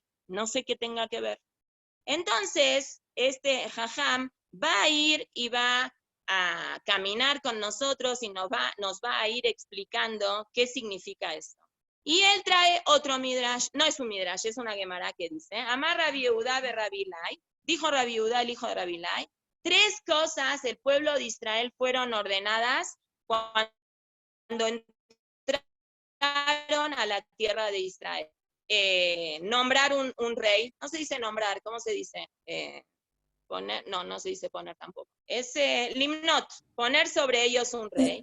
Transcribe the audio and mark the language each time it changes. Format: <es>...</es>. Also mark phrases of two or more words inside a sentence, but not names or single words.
<es>No sé qué tenga que ver. Entonces, este jajam va a ir y va a caminar con nosotros y nos va a ir explicando qué significa esto. Y él trae otro midrash, no es un midrash, es una gemara que dice, Amar Rabbi Yehuda be Rabbi Ilai, dijo Rabbi Yehuda, el hijo de Rabbi Ilai, 3 cosas el pueblo de Israel fueron ordenadas cuando entraron a la tierra de Israel. Nombrar un rey, no se dice nombrar, ¿cómo se dice? Poner, no se dice poner tampoco. Es limnot, poner sobre ellos un rey.</es>